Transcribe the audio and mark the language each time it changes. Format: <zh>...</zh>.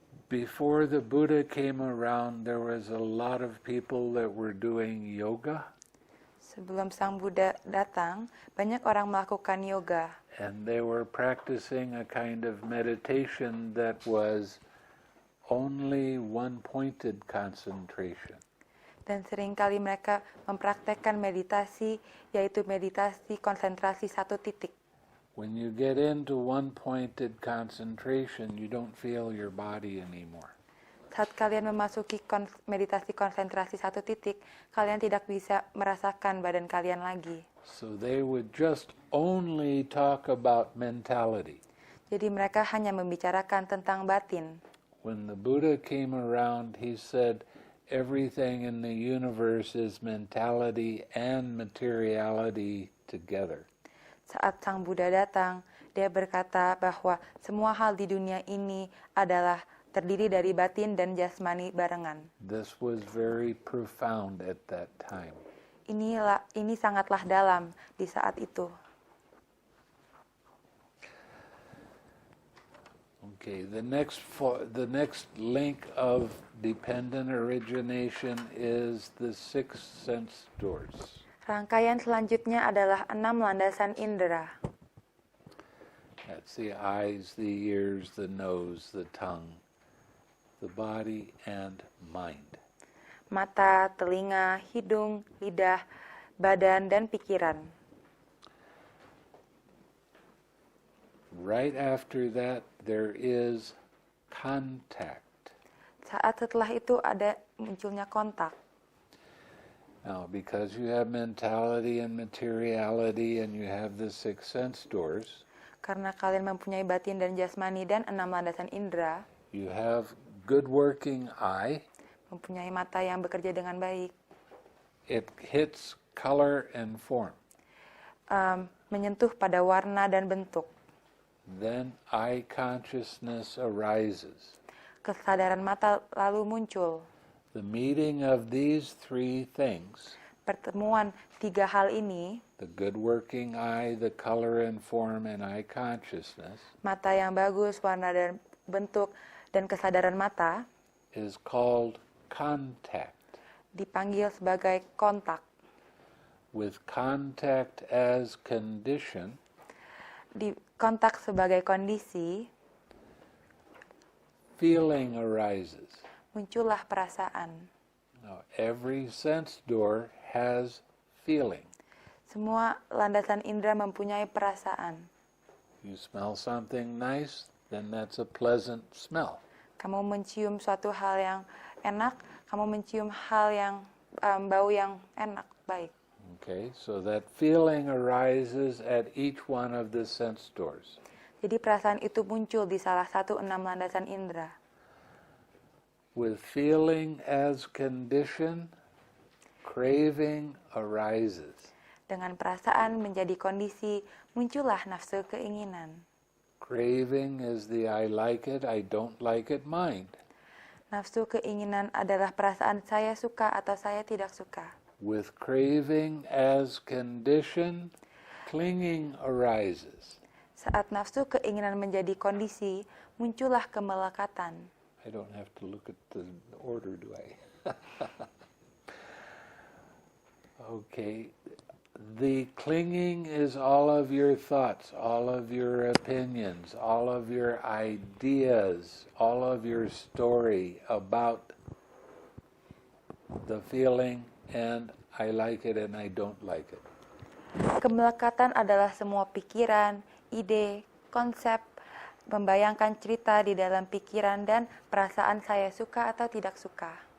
<en>Before the Buddha came around, there was a lot of people that were doing yoga.</en> <id>Sebelum Sang Buddha datang, banyak orang melakukan yoga.</id> <en>And they were practicing a kind of meditation that was only one-pointed concentration.</en> <id>Dan seringkali mereka mempraktekkan meditasi, yaitu meditasi konsentrasi satu titik.</id> <en>When you get into one-pointed concentration, you don't feel your body anymore.</en> <id>Saat kalian memasuki meditasi konsentrasi satu titik, kalian tidak bisa merasakan badan kalian lagi.</id> <en>So they would just only talk about mentality.</en> <id>Jadi mereka hanya membicarakan tentang batin.</id> <en>When the Buddha came around, he said, everything in the universe is mentality and materiality together.</en> <id>Saat Sang Buddha datang, dia berkata bahwa semua hal di dunia ini adalah terdiri dari batin dan jasmani barengan.</id> <en>This was very profound at that time.</en> <id>Ini sangatlah dalam di saat itu.</id> <en>Okay, the next link of dependent origination is the six sense doors.</en> <id>Rangkaian selanjutnya adalah 6 landasan indera.</id> <en>That's the eyes, the ears, the nose, the tongue, the body, and mind.</en> <id>Mata, telinga, hidung, lidah, badan, dan pikiran.</id> <en>Right after that, there is contact.</en> <id>Saat setelah itu ada munculnya kontak.</id> <en>Now, because you have mentality and materiality and you have the six sense doors,</en> <id>Karena kalian mempunyai batin dan jasmani dan 6 landasan indera,</id> <en>you have good working eye,</en> <id>mempunyai mata yang bekerja dengan baik,</id> <en>it hits color and form.</en> <id>Menyentuh pada warna dan bentuk.</id> <en>Then eye consciousness arises.</en> <id>Kesadaran mata lalu muncul.</id> <en>The meeting of these three things,</en> <id>Pertemuan 3 hal ini,</id> <en>the good working eye, the color and form, and eye consciousness,</en> <id>mata yang bagus, warna dan bentuk, dan kesadaran mata,</id> <en>is called contact.</en> <id>dipanggil sebagai kontak.</id> <en>With contact as condition,</en> <id>Di kontak sebagai kondisi,</id> <en>feeling arises.</en> <id>muncullah perasaan.</id> <en>Now, every sense door has feeling.</en> <id>Semua landasan indera mempunyai perasaan.</id> <en>You smell something nice, then that's a pleasant smell.</en> <id>Kamu mencium suatu hal yang enak, kamu mencium hal yang bau yang enak, baik.</id> <en>Okay, so that feeling arises at each one of the sense doors.</en> <id>Jadi perasaan itu muncul di salah satu 6 landasan indera.</id> <en>With feeling as condition, craving arises.</en> <id>Dengan perasaan menjadi kondisi, muncullah nafsu keinginan.</id> <en>Craving is the I like it, I don't like it mind.</en> <id>Nafsu keinginan adalah perasaan saya suka atau saya tidak suka.</id> <en>With craving as condition, clinging arises.</en> <id>Saat nafsu keinginan menjadi kondisi, muncullah kemelekatan.</id> <en>I don't have to look at the order, do I? Okay. The clinging is all of your thoughts, all of your opinions, all of your ideas, all of your story about the feeling, and I like it and I don't like it.</en> <id>Kemelekatan adalah semua pikiran, ide, konsep, membayangkan cerita di dalam pikiran dan perasaan saya suka atau tidak suka.</id>